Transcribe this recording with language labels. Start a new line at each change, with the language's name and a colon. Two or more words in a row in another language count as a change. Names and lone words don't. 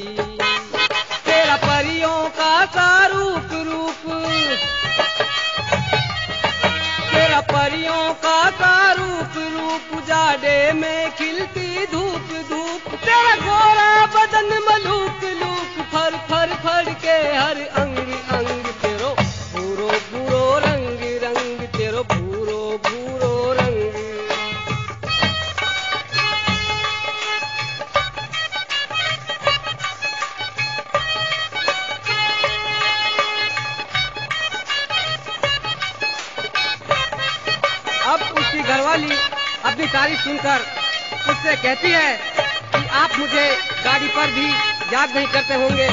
Hindi: तेरा परियों का सा रूप रूप, तेरा परियों का सा रूप रूप जाड़े में खिलती धूप धूप।
Braj: तेरा गोरा बदन मलूक लूक फर फर फर के हर अंग अंग तेरो भूरो भूरो रंग रंग तेरो भूरो भूरो रंग।
Hindi: अब उसकी घरवाली अपनी तारीफ सुनकर उससे कहती है कि आप मुझे गाड़ी पर भी याद नहीं करते होंगे।